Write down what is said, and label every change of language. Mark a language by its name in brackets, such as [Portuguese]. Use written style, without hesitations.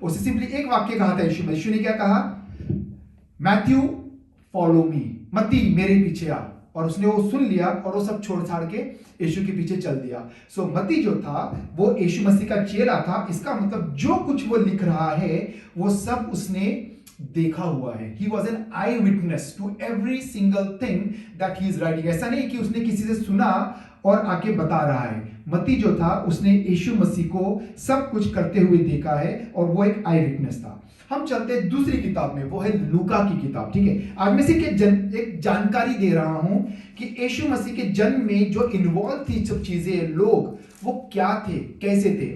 [Hindi] उससे सिंपली एक वाक्य कहा था यीशु ने क्या कहा? [English] Matthew follow me, [Hindi] मत्ती मेरे पीछे आ। और उसने वो सुन लिया और वो सब छोड़ छाड़ के यीशु के पीछे चल दिया। सो मत्ती जो था वो यीशु मसीह का चेला था। इसका मतलब जो कुछ वो लिख रहा है वो सब उसने देखा हुआ है। [English] He was an eyewitness to every single thing that he is writing. [Hindi] ऐसा नहीं कि उसने किसी से सुना और आके बता रहा है। मत्ती जो था उसने यीशु मसीह को सब कुछ करते हुए देखा है और वो एक आई विटनेस था। हम चलते हैं दूसरी किताब में, वो है लूका की किताब। ठीक है, आज मैं सिर्फ एक जानकारी दे रहा हूं कि यीशु मसीह के जन्म में जो इन्वॉल्व थी सब चीजें, लोग वो क्या थे, कैसे थे।